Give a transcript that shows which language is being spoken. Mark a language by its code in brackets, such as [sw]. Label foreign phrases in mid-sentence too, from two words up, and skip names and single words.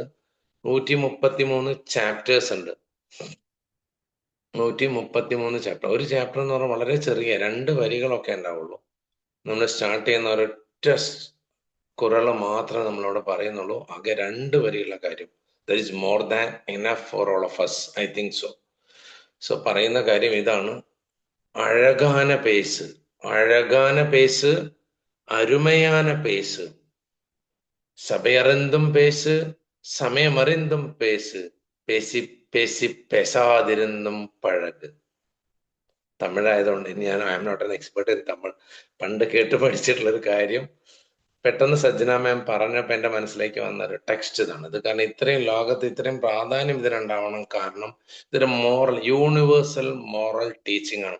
[ml] 133 ചാപ്റ്റേഴ്സ് ഉണ്ട്. 133 ചാപ്റ്റർ. ഒരു ചാപ്റ്റർ എന്ന് പറഞ്ഞാൽ വളരെ ചെറിയ 2 വരികളൊക്കെ ഉണ്ടാവുള്ളൂ. നമ്മൾ സ്റ്റാർട്ട് ചെയ്യുന്ന ഒരൊറ്റ കുറള് മാത്രമേ നമ്മളവിടെ പറയുന്നുള്ളൂ. ആകെ 2 വരിയുള്ള കാര്യം. [en] That is more than enough for all of us. I think so [ml] പറയുന്ന കാര്യം ഇതാണ്: [ta] அழகான பேசு, അരുമயான பேசு, சபையறிந்தும் பேசு, സമയമറിந்துം பேசு, பேசி பேசி பேசாதிருந்தும் பழகு. [ml] തമിഴായതുകൊണ്ട് ഞാൻ [en] I am not an expert in Tamil. [ml] പണ്ട് കേട്ട് പഠിച്ചിട്ടുള്ള ഒരു കാര്യം പെട്ടെന്ന് സജ്ജന മാം പറഞ്ഞപ്പോ എന്റെ മനസ്സിലേക്ക് വന്ന ഒരു ടെക്സ്റ്റ് ഇതാണ്. ഇത് കാരണം ഇത്രയും ലോകത്ത് ഇത്രയും പ്രാധാന്യം ഇതിനുണ്ടാവണം. കാരണം ഇതൊരു [en] universal moral teaching [ml] ആണ്.